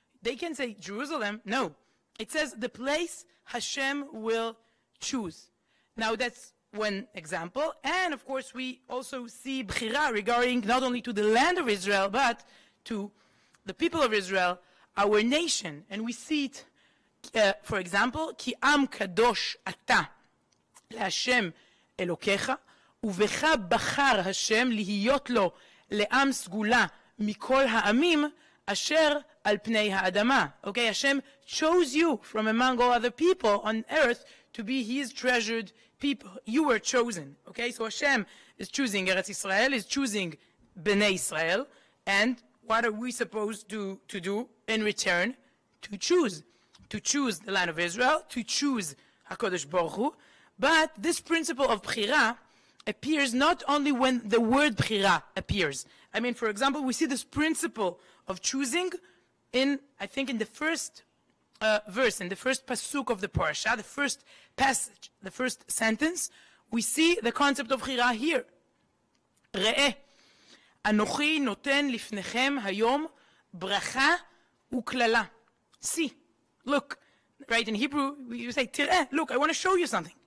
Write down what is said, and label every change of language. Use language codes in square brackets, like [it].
[en] They can say Jerusalem. No. It says the place Hashem will choose. Now that's one example. And of course, we also see bchira regarding not only to the land of Israel, but to the people of Israel, our nation. And we see it For example, [he] כי עם קדוש אתה להשם אלוקיך, ובך בחר השם להיות לו לעם סגולה מכל העמים אשר על פני האדמה. [en] Okay, Hashem chose you from among all other people on earth to be his treasured people. You were chosen. Okay, so Hashem is choosing Eretz Israel, is choosing Bnei Israel, and what are we supposed to do in return? To choose the land of Israel, to choose HaKadosh Baruch Hu. But this principle of Bchira appears not only when the word Bchira appears. I mean, for example, we see this principle of choosing I think in the first verse, in the first pasuk of the parasha, the first passage, the first sentence, we see the concept of Bchira here. [he] ראה, אנוכי נותן לפניכם היום ברכה וקללה. [en] See, look, right, in Hebrew, you say, [he] תראה, [en] look, I want to show you something.